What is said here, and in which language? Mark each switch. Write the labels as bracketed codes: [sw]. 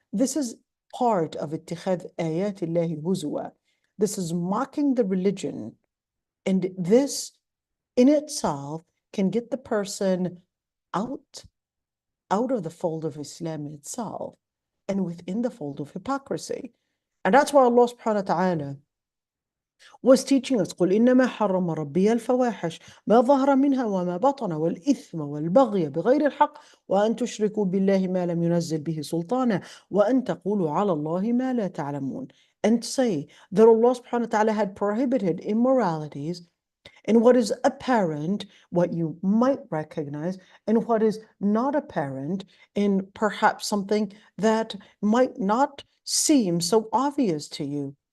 [en] This is part of [ar] اتخاذ آيات الله هزوا. [en] This is mocking the religion, and this in itself can get the person out of the fold of Islam itself and within the fold of hypocrisy. And that's why Allah subhanahu wa ta'ala was teaching us, [ar] قل إنما حرم ربي الفواحش ما ظهر منها وما بطن والإثم والبغي بغير الحق وأن تشركوا بالله ما لم ينزل به سلطانا وأن تقولوا على الله ما لا تعلمون. [en] And say that Allah subhanahu wa ta'ala had prohibited immoralities in what is apparent, what you might recognize, and what is not apparent, in perhaps something that might not seem so obvious to you.